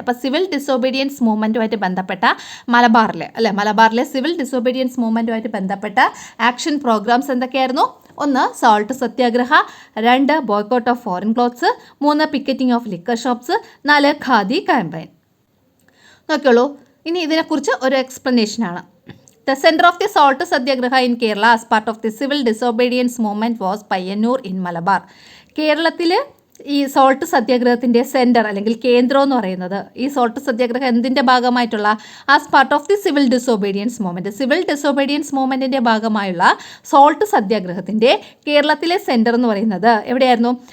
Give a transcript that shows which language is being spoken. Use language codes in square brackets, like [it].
[ml] അപ്പോൾ civil disobedience മൂവ്മെൻറ്റുമായിട്ട് ബന്ധപ്പെട്ട മലബാറിലെ സിവിൽ ഡിസോബീഡിയൻസ് മൂവ്മെൻറ്റുമായിട്ട് ബന്ധപ്പെട്ട ആക്ഷൻ പ്രോഗ്രാംസ് എന്തൊക്കെയായിരുന്നു? [en] 1 salt satyagraha, 2 boycott of foreign clothes, 3 picketing of liquor shops, 4 khadi campaign. [ml] നോക്കിയോളൂ, ഇനി ഇതിനെക്കുറിച്ച് ഒരു എക്സ്പ്ലനേഷനാണ്. [en] The center of the salt satyagraha in Kerala as part of the civil disobedience movement was Payyanur in Malabar. [ml] കേരളത്തിൽ ഈ salt സത്യാഗ്രഹത്തിൻ്റെ centre അല്ലെങ്കിൽ കേന്ദ്രം എന്ന് പറയുന്നത് ഈ സോൾട്ട് സത്യാഗ്രഹം എന്തിൻ്റെ ഭാഗമായിട്ടുള്ള [en] As part of the civil disobedience movement. [ml] Civil disobedience മൂവ്മെൻറ്റിൻ്റെ ഭാഗമായുള്ള സോൾട്ട് സത്യാഗ്രഹത്തിൻ്റെ കേരളത്തിലെ സെൻറ്റർ എന്ന് പറയുന്നത് എവിടെയായിരുന്നു?